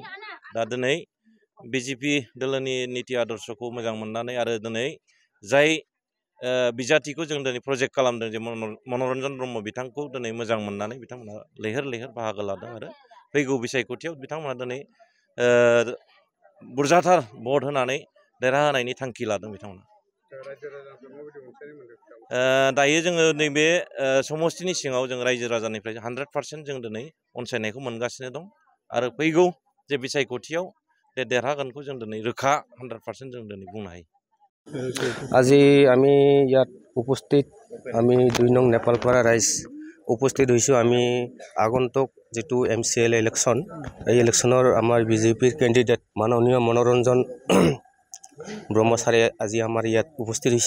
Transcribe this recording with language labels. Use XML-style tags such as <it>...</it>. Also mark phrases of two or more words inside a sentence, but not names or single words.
<brx>दा दिनै बिजेपि दोलोनि नीति आदर्शखौ मोजां मोननानै आरो दिनै जाय बिजाथिखौ जों दिनै प्रजेक्ट खालामदों जे मनरन्जन ब्रह्म बिथांखौ दिनै मोजां मोननानै बिथांमोना लैहोर लैहोर बाहागो लादों आरो फैगौ बिसायख'थियाव बिथांमोना दिनै बुरजाथार भट होनानै देरहाहोनायनि थांखि लादों बिथांमोना। दायो जोङो नैबे समस्तिनि सिङाव जों रायजो राजानिफ्राय 100% जों दिनै अनसायनायखौ मोनगासिनो दं आरो फैगौ जे बिसायख'थियाव देरहागोनखौ जों दिनै रोखा 100% जों दिनै बुंनो हायो।</brx> <as>আজি আমি ইয়াত উপস্থিত আমি 2 নং নেপালপাৰা ৰাইজ উপস্থিত হৈছোঁ। আমি আগন্তুক যেটো MCL ইলেকশ্যন এই ইলেকশ্যনৰ আমাৰ বিজেপিৰ কেণ্ডিডেট মাননীয় মনোৰঞ্জন ব্ৰহ্মচাৰী আজি আমাৰ ইয়াত উপস্থিত হৈছে।</as>